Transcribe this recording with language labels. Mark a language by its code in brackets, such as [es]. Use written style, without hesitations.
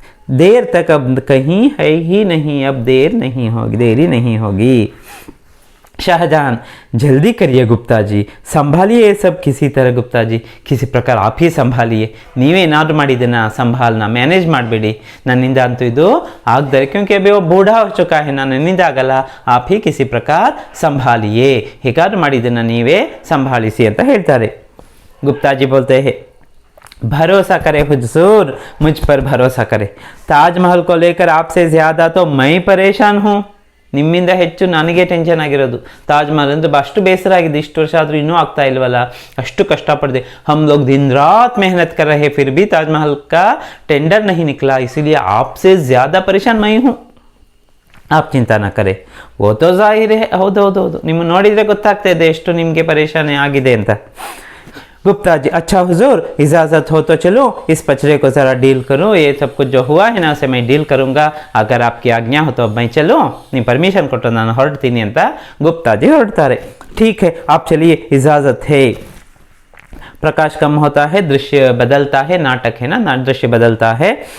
[hi] देर तक अब कहीं है ही नहीं, अब देर नहीं होगी, देरी नहीं होगी। शाहजहां जल्दी करिए गुप्ता जी, संभालिए ये सब किसी तरह गुप्ता जी, किसी प्रकार आप ही संभालिए। [kn] ನೀವೇನಾದ್ರೂ ಮಾಡಿದನ ಸಂಭಾಲನ ಮ್ಯಾನೇಜ್ ಮಾಡಬೇಡಿ, ನನ್ನಿಂದ ಅಂತೂ ಇದು ಆಗದರೆ, [hi] क्योंकि अभी वो बूढ़ा हो चुका है, [kn] ನನ್ನಿಂದ ಆಗಲ್ಲ, [hi] आप ही किसी प्रकार संभालिए, [kn] ಹೇಗಾದ್ರೂ ಮಾಡಿದನ ನೀವೇ ಸಂಭಾಳಿಸಿ ಅಂತ ಹೇಳ್ತಾರೆ। [hi] गुप्ता जी बोलते हैं भरोसा करे हुजूर, मुझ पर भरोसा करे। ताजमहल को लेकर आपसे ज़्यादा तो मैं परेशान हूँ, [kn] ನಿಮ್ಮಿಂದ ಹೆಚ್ಚು ನನಗೆ ಟೆನ್ಷನ್ ಆಗಿರೋದು। ತಾಜ್ಮಹಲ್ ಅಂದರೆ ಅಷ್ಟು ಬೇಸರ ಆಗಿದೆ, ಇಷ್ಟು ವರ್ಷ ಆದರೂ ಇನ್ನೂ ಆಗ್ತಾ ಇಲ್ವಲ್ಲ, ಅಷ್ಟು ಕಷ್ಟಪಡಿದೆ। [hi] हम लोग दिन रात मेहनत कर रहे फिर भी ताजमहल का टेंडर नहीं निकला, इसीलिए आपसे ज़्यादा परेशान मैं हूँ, आप चिंता ना करें। वो तो जाहिर है, [kn] ಹೌದು ಹೌದು ಹೌದು, ನಿಮ್ಮ ನೋಡಿದರೆ ಗೊತ್ತಾಗ್ತಾ ಇದೆ ಎಷ್ಟು ನಿಮಗೆ ಪರೇಶಾನಿ ಆಗಿದೆ ಅಂತ। [hi] गुप्ता जी अच्छा हुजूर, इजाज़त हो तो चलो इस पचड़े को ज़रा डील करूँ, ये सब कुछ जो हुआ है ना उसे मैं डील करूँगा, अगर आपकी आज्ञा हो तो अब मैं चलूँ, नहीं परमिशन [kn] ಕೊಟ್ಟು ನಾನು ಹೊರಡ್ತೀನಿ ಅಂತ [hi] गुप्ता जी ಹೊರಡ್ತಾರೆ। ठीक है आप चलिए, इजाज़त है। प्रकाश कम होता है, दृश्य बदलता है, नाटक है ना, दृश्य बदलता है।